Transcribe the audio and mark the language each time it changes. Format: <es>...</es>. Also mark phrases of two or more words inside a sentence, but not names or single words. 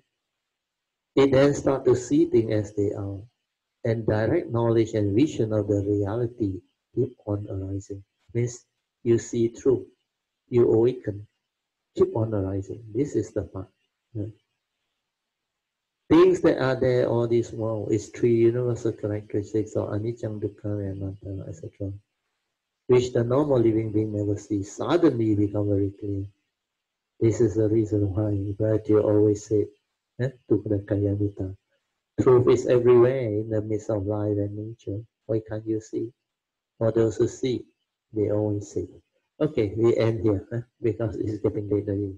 <en>It then starts to see things as they are, and direct knowledge and vision of the reality keep on arising. Means you see through, you awaken, keep on arising. This is the part. Yeah. Things that are there all this while is three universal characteristics of</en> <pi>anicca, dukkha,</pi> <en>and anatta, etc., which the normal living being never sees. Suddenly become very clear. This is the reason why Bharati always said, to the Kayanita, truth is everywhere in the midst of life and nature. Why can't you see? For those who see, they always see. Okay, we end here because it's getting late already.</en>